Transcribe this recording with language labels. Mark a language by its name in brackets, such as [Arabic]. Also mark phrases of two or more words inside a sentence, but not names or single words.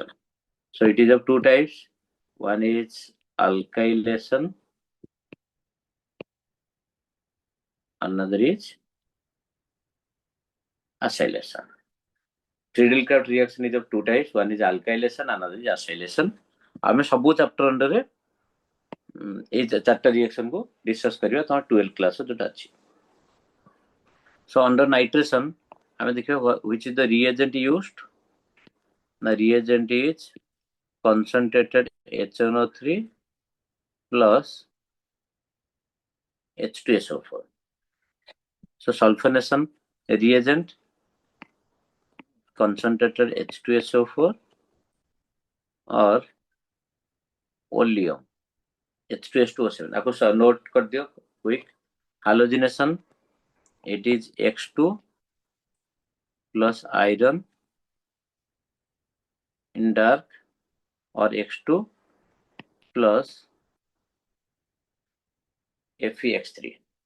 [English] So it is of two types. One is alkylation, another is acylation. Friedel-Crafts reaction is of two types. One is alkylation, another is acylation. [Odia] ଆମେ ସବୁ [English] chapter under [Odia] ରେ ଏ ଚାରଟା रिएक्शन କୁ डिस्कस କରିବା ତ 12 क्लास ଯେଉଁଟା ଅଛି. [English] So under nitration [Odia] ଆମେ ଦେଖିବା [English] which is the reagent used. The reagent is concentrated HNO3 plus H2SO4. So sulfonation reagent concentrated H2SO4 or oleum H2S2O7. [Hindi] आपको नोट कर दियो क्विक. [English] Halogenation it is X2 plus iron in dark or X2 plus FeX3.